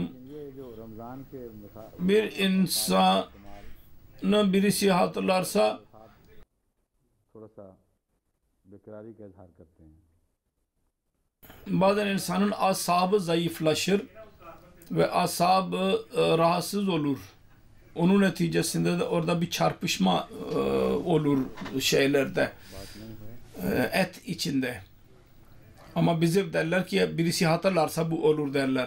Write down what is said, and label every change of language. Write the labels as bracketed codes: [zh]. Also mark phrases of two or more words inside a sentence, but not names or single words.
[ur] ये जो रमज़ान के मिसाल [tr] Bir insanı birisi hatırlarsa [ur] थोड़ा सा बेकरारी का इजहार करते हैं, [tr] bazen insanın asabı zayıflaşır. ve asabı rahatsız olur. Onun neticesinde de orada bir çarpışma olur şeylerde, et içinde. Ama bizim derler ki birisi hatırlarsa bu olur derler.